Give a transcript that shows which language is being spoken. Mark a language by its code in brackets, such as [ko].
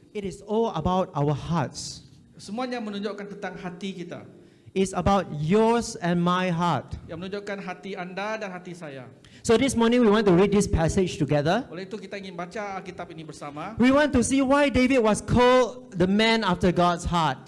[en] It is all about our hearts. [ms] Semuanya menunjukkan tentang hati kita. [en] is about yours and my heart. [ms] yang menunjukkan hati anda dan hati saya. [en] So this morning we want to read this passage together. [ms] Oleh itu kita ingin baca Alkitab ini bersama. [en] We want to see why David was called the man after God's heart.